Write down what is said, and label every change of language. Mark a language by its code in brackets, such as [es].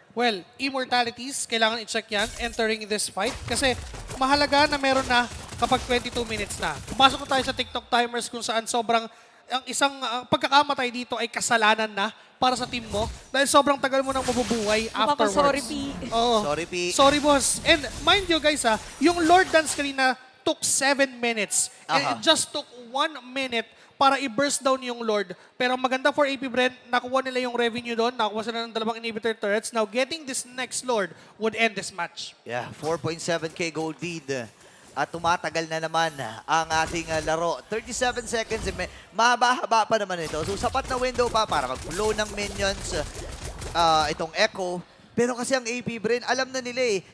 [en] Well, immortalities, [tl] kailangan i-check yan [en] entering this fight. [tl] Kasi mahalaga na meron na kapag 22 minutes na. Pumasok na tayo sa TikTok timers kung saan sobrang, ang isang pagkakamatay dito ay kasalanan na para sa team mo. Dahil sobrang tagal mo nang mabubuhay afterwards. [en] Sorry, P. [tl] Oo. [en] Sorry, P. Sorry, boss. And mind you guys yung Lord Dance kanina took 7 minutes. And Aha. it just took 1 minute [tl] para i-burst down yung Lord. Pero maganda for AP Bren, nakuha nila yung revenue doon, nakuha sila ng 2 inhibitor turrets. [en] Now, getting this next Lord would end this match. Yeah, 4.7k gold lead. [tl] At tumatagal na naman ang ating laro. 37 seconds, mahaba-haba pa naman ito. So, sapat na window pa para mag-flow ng minions itong Echo. Pero kasi ang AP Bren, alam na nila eh.